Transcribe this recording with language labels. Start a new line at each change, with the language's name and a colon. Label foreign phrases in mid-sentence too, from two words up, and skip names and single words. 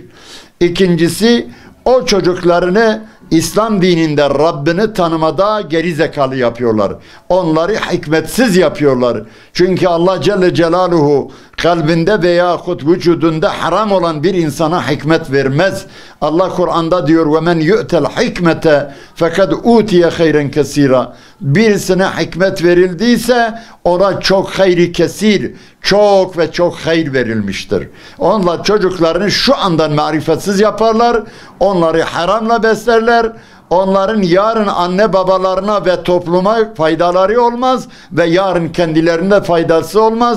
Turkish: İkincisi, o çocuklarını İslam dininde Rabbini tanımada geri zekalı yapıyorlar. Onları hikmetsiz yapıyorlar. Çünkü Allah
Arabic: جل جلاله
Turkish: kalbinde veyahut vücudunda haram olan bir insana hikmet vermez. Allah Kur'an'da diyor
Arabic: وَمَنْ يُؤْتَ الْحِكْمَةَ فَقَدْ اُوْتِيَ خَيْرًا كَسِيرًا.
Turkish: Birisine hikmet verildiyse ona çok
Arabic: خير كثير,
Turkish: çok ve çok hayır verilmiştir. Onlar çocuklarını şu andan marifetsiz yaparlar, onları haramla beslerler. Onların yarın anne babalarına ve topluma faydaları olmaz ve yarın kendilerine faydası olmaz.